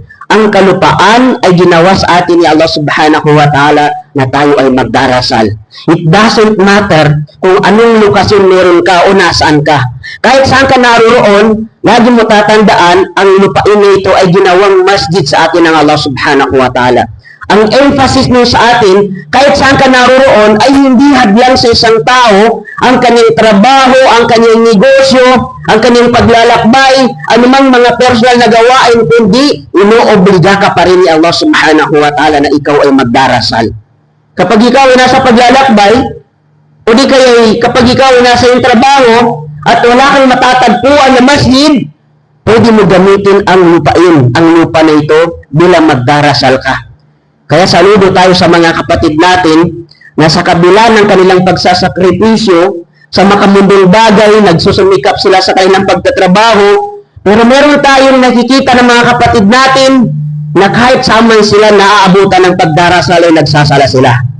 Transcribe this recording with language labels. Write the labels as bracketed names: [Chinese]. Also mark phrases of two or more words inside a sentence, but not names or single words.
[Filipino] Ang kalupaan ay ginawa sa atin ni Allah [Arabic] سبحانه وتعالى [Filipino] na tayo ay magdarasal. [English] It doesn't matter [Filipino] kung anong lokasyon meron ka o nasaan ka. Kahit saan ka naroroon, lagi mo tatandaan ang lupain na ito ay ginawang masjid sa atin ng Allah [Arabic] سبحانه وتعالى. [Filipino] Ang emphasis nyo sa atin, kahit saan ka naroroon, ay hindi hadlang sa isang tao ang kanyang trabaho, ang kanyang negosyo, ang kanyang paglalakbay, anumang mga personal na gawain, kundi inoobliga ka pa rin ni Allah [Arabic] سبحانه وتعالى [Filipino] na ikaw ay magdarasal. Kapag ikaw ay nasa paglalakbay, o di kaya kapag ikaw ay nasa iyong trabaho, at wala kang matatagpuan na masjid, pwede mo gamitin ang lupain, ang lupa na ito, bilang magdarasal ka. Kaya saludo tayo sa mga kapatid natin na sa kabila ng kanilang pagsasakripisyo sa makamundong bagay, nagsusumikap sila sa kanilang pagtatrabaho, pero meron tayong nakikita ng mga kapatid natin na kahit saan sila naaabutan ng pagdarasal ay nagsasala sila.